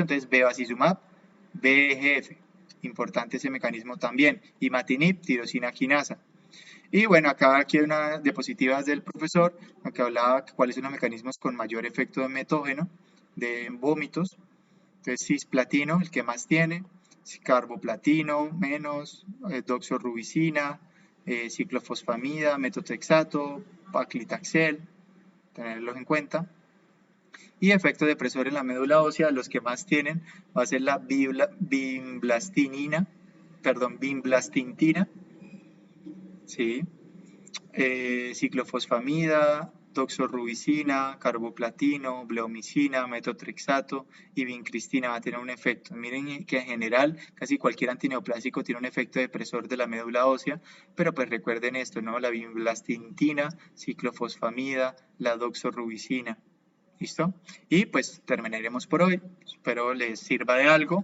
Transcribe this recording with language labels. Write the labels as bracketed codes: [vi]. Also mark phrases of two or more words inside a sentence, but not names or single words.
[es] Entonces, bevacizumab, VEGF. Importante ese mecanismo también. Imatinib, tirosina quinasa. Y bueno, acá aquí hay unas diapositivas del profesor que hablaba cuáles son los mecanismos con mayor efecto de metógeno, de vómitos. Entonces, cisplatino, el que más tiene, carboplatino, menos, doxorubicina, ciclofosfamida, metotrexato, paclitaxel, tenerlos en cuenta. Y efecto depresor en la médula ósea, los que más tienen va a ser la bimblastintina, ¿sí? Ciclofosfamida, doxorubicina, carboplatino, bleomicina, metotrexato y vincristina va a tener un efecto. Miren que en general casi cualquier antineoplásico tiene un efecto depresor de la médula ósea, pero pues recuerden esto, ¿no? La bimblastintina, ciclofosfamida, la doxorubicina. ¿Listo? Y pues terminaremos por hoy. Espero les sirva de algo.